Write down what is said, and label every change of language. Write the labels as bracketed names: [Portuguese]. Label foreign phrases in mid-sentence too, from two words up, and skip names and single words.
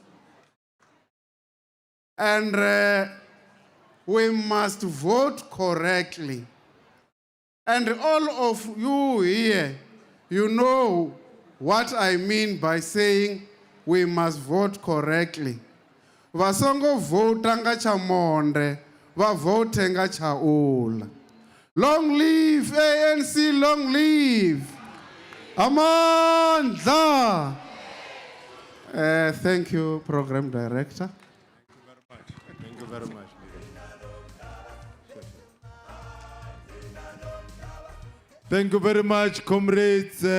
[English] And we must vote correctly. And all of you here, you know what I mean by saying we must vote correctly. [Venda] Vasongo vote nga cha monde, va vote nga cha ula. [English] Long live ANC, long live. Amandla. Thank you, Program Director. Thank you very much. Thank you very much, comrades.